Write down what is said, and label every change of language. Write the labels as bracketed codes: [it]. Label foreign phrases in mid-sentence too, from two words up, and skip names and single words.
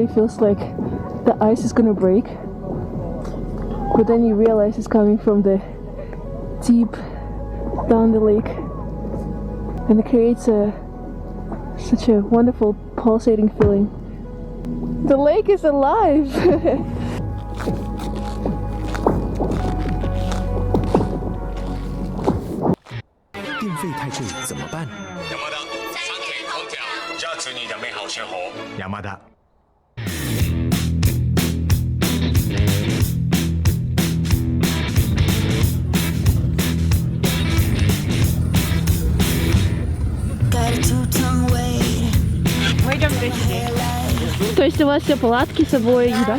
[en] It feels like the ice is gonna break. But then you realize it's coming from the deep down the lake, and it creates such a wonderful pulsating feeling. The lake is alive! [zh] 电费太贵怎么办？山田空调，下次你的美好生活。山田。 [ru] Мы идем в гостей. То есть у вас все палатки с собой, еда?